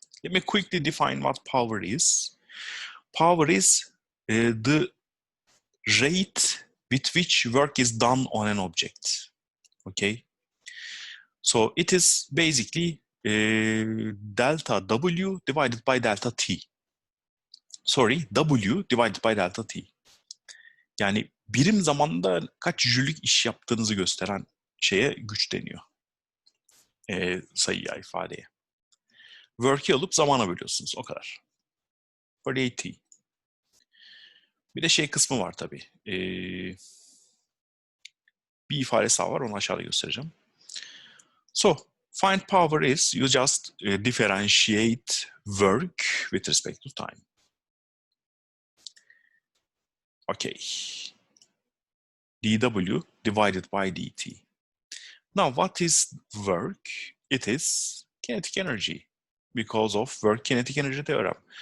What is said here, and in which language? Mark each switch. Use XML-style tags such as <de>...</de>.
<en>Let me quickly define what power is. Power is the rate with which work is done on an object. Okay, so it is basically delta W divided by delta T. Sorry, W divided by delta T.</en> <tr>Yani birim zamanda kaç jülük iş yaptığınızı gösteren şeye güç deniyor. Sayıya, ifadeye. Work'i alıp zamana bölüyorsunuz, o kadar. 48T. Bir de şey kısmı var tabii. Bir ifadesi var, onu aşağıda göstereceğim.</tr> <en>So, find power is, you just differentiate work with respect to time. Okay. dW divided by dt. Now, what is work? It is kinetic energy because of work kinetic energy theorem.</en>